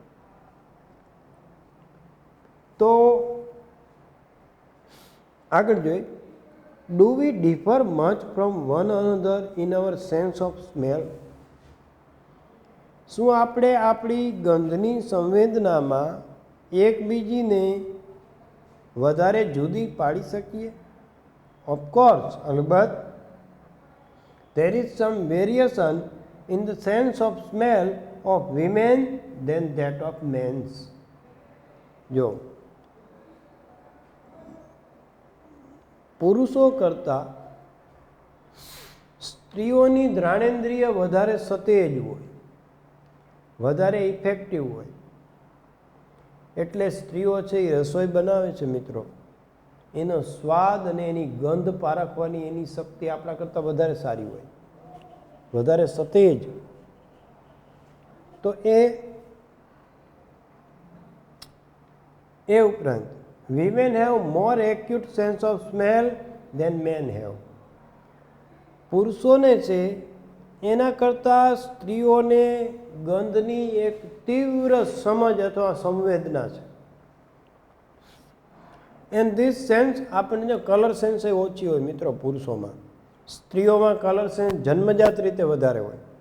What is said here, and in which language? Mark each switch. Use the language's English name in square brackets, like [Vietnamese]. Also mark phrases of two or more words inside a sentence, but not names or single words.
[Gujarati] તો આગળ જોઈએ, [English] do we differ much from one another in our sense of smell? [Gujarati] શું આપણે આપણી ગંધની સંવેદનામાં એકબીજીને વધારે જુદી પાડી શકીએ? ઓફકોર્સ, અલબત્ત. [English] There is some variation in the sense of smell of women than that of men. [Gujarati] જો પુરુષો કરતાં સ્ત્રીઓની ઘ્રાણેન્દ્રિય વધારે સતેજ હોય, વધારે ઇફેક્ટિવ હોય. એટલે સ્ત્રીઓ છે એ રસોઈ બનાવે છે મિત્રો, એનો સ્વાદ અને એની ગંધ પારખવાની એની શક્તિ આપણા કરતાં વધારે સારી હોય, વધારે સતેજ. તો એ ઉપરાંત [English] women have more acute sense of smell than men have. [Gujarati] પુરુષોને છે એના કરતાં સ્ત્રીઓને ગંધની એક તીવ્ર સમજ અથવા સંવેદના છે. [English] and this sense [Gujarati] આપણને [English] color sense [Gujarati] એ ઓછી હોય મિત્રો પુરુષોમાં. સ્ત્રીઓમાં [English] color sense [Gujarati] જન્મજાત રીતે વધારે હોય.